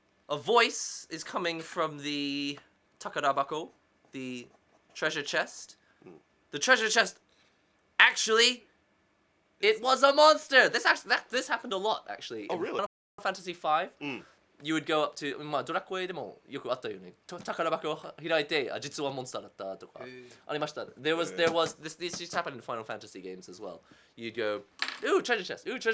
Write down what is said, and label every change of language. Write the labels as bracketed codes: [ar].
[en] A voice is coming from the takarabako, the treasure chest. The treasure chest, actually, it was a monster. This happened a lot, actually. Oh, really? In Final Fantasy V, you would go up to [ja] ドラクエでもよくあったよね。宝箱を開いて、実はモンスターだったとかありました。 [en] There was this used to happen in Final Fantasy games as well. You'd go, ooh, treasure chest.